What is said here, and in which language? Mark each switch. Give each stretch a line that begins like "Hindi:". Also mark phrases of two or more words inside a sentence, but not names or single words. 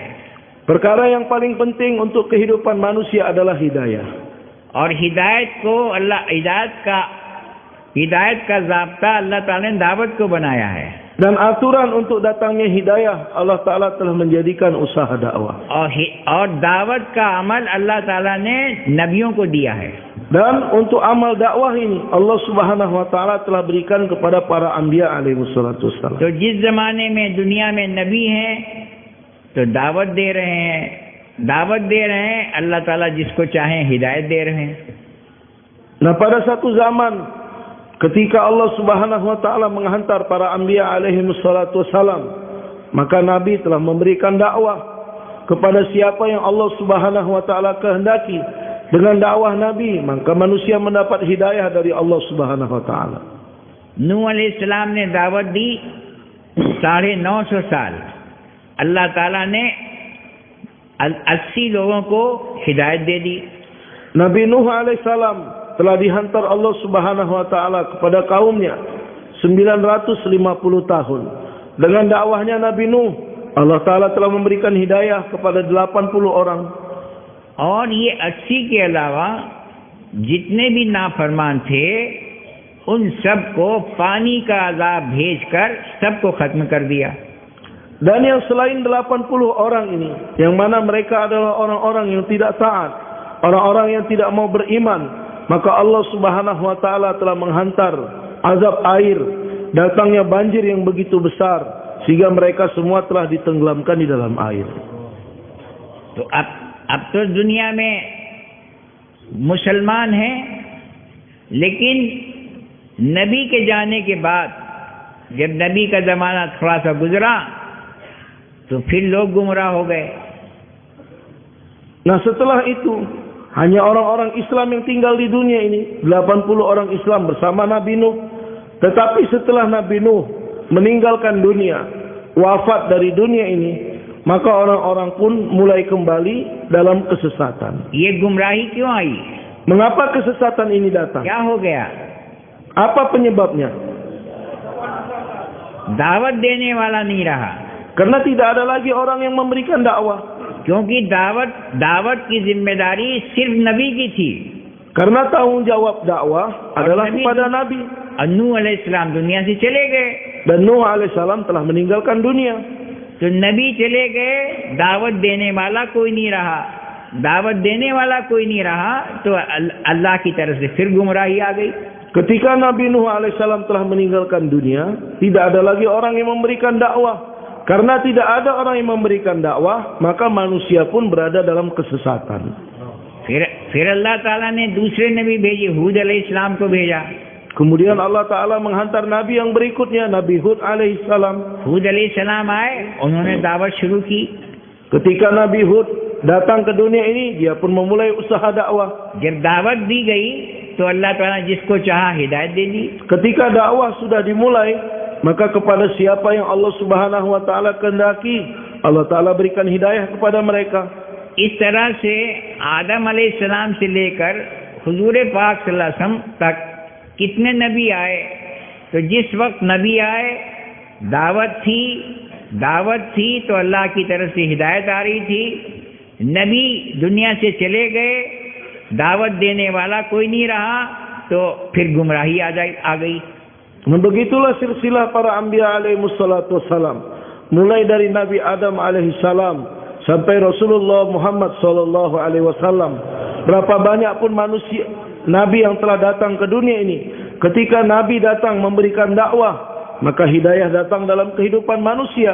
Indonesian: Perkara yang paling penting untuk kehidupan manusia adalah hidayah.
Hindi: और हिदायत को अल्लाह हिदायत का ज़ाब्ता अल्लाह ताला ने दावत को बनाया है.
Indonesian: Dan aturan untuk datangnya hidayah, Allah Ta'ala telah menjadikan usaha dakwah.
Hindi: और दावत का अमल अल्लाह ताला ने नबियों को दिया है.
Indonesian: Dan untuk amal dakwah ini, Allah
Arabic: سبحانه وتعالى
Indonesian: telah berikan kepada para anbiya
Arabic: عليه الصلاة والسلام.
Hindi: तो जिस जमाने में दुनिया में नबी हैं तो दावत दे रहे हैं. दावत दे रहे हैं, अल्लाह ताला जिसको चाहे हिदायत दे रहे हैं.
Indonesian: Nah, pada satu zaman ketika Allah
Arabic: سبحانه وتعالى
Indonesian: menghantar para anbiya
Arabic: عليه الصلاة والسلام,
Indonesian: maka nabi telah memberikan dakwah kepada siapa yang Allah
Arabic: سبحانه وتعالى
Indonesian: kehendaki. Dengan dakwah nabi, maka manusia mendapat hidayah dari Allah
Arabic: سبحانه وتعالى.
Hindi: नूह अलैहिस्सलाम ने दावत दी 950 साल. अल्लाह ताला ने 80 लोगों को हिदायत दे दी.
Indonesian: Nabi Nuh alaihissalam telah dihantar Allah
Arabic: سبحانه وتعالى
Indonesian: kepada kaumnya 950 tahun. Dengan dakwahnya Nabi Nuh, Allah taala telah memberikan hidayah kepada 80 orang.
Hindi: और ये 80 के अलावा जितने भी नाफरमान थे उन सबको पानी का अजाब भेजकर सबको खत्म कर दिया.
Indonesian: Dan yang selain 80 orang ini, yang mana mereka adalah orang-orang yang tidak taat, orang-orang yang tidak mau beriman, maka Allah
Arabic: سبحانه وتعالى
Indonesian: telah menghantar azab air, datangnya banjir yang begitu besar sehingga mereka semua telah ditenggelamkan di dalam air.
Hindi: तो अब तो दुनिया में मुसलमान हैं, लेकिन नबी के जाने के बाद जब नबी का ज़माना थोड़ा सा गुजरा तो फिर लोग गुमराह हो गए.
Indonesian: Nah, setelah itu hanya orang-orang Islam yang tinggal di dunia ini, 80 orang Islam bersama Nabi Nuh. Tetapi setelah Nabi Nuh meninggalkan dunia, wafat dari dunia ini, maka orang-orang pun mulai kembali dalam kesesatan.
Hindi: ये गुमराही क्यों आई?
Indonesian: Mengapa kesesatan ini datang?
Hindi: क्या हो गया?
Indonesian: Apa penyebabnya?
Hindi: दावत देने वाला नहीं रहा.
Indonesian: Karena tidak ada lagi orang yang memberikan dakwah.
Hindi: क्योंकि दावत की जिम्मेदारी सिर्फ नबी की थी.
Indonesian: Karena tanggung jawab dakwah adalah kepada Nabi.
Hindi: नूह अलैहिस्सलाम दुनिया से चले गए.
Indonesian: Dan Nuh alaihissalam telah meninggalkan dunia.
Hindi: तो नबी चले गए, दावत देने वाला कोई नहीं रहा. दावत देने वाला कोई नहीं रहा तो अल्लाह की तरफ से फिर गुमराही आ गई.
Indonesian: Ketika Nabi Nuh alaihissalam telah meninggalkan dunia, tidak ada lagi orang yang memberikan dakwah. Karena tidak ada orang yang memberikan dakwah, maka manusia pun berada dalam kesesatan.
Hindi: फिर अल्लाह ताला ने दूसरे नबी भेजे, हूद अलैहिस्सलाम को भेजा.
Indonesian: Kemudian Allah Ta'ala menghantar Nabi yang berikutnya, Nabi Hud alaihissalam.
Hindi: हूद अलैहिस्सलाम आए, उन्होंने दावत शुरू की.
Indonesian: Ketika Nabi Hud datang ke dunia ini, dia pun memulai usaha dakwah.
Hindi: जब दावत दी गई तो अल्लाह ताला जिसको चाहा हिदायत दे दी.
Indonesian: Ketika dakwah sudah dimulai, maka kepada siapa yang Allah
Arabic: سبحانه وتعالى
Indonesian: kehendaki, Allah Ta'ala berikan hidayah kepada mereka.
Hindi: इस तरह से आदम अलैहिस्सलाम से लेकर हुजूर पाक
Arabic: صلى الله عليه وسلم
Hindi: तक कितने नबी आए. तो जिस वक्त नबी आए दावत थी तो अल्लाह की तरफ से हिदायत आ रही थी. नबी दुनिया से चले गए, दावत देने वाला कोई नहीं रहा, तो फिर गुमराही आ गई.
Indonesian: Dan begitulah silsilah para anbiya
Arabic: عليهم الصلاة والسلام.
Indonesian: Mulai dari Nabi Adam alaihissalam sampai Rasulullah Muhammad
Arabic: صلى الله عليه وسلم.
Indonesian: Berapa banyak pun manusia nabi yang telah datang ke dunia ini. Ketika nabi datang memberikan dakwah, maka hidayah datang dalam kehidupan manusia.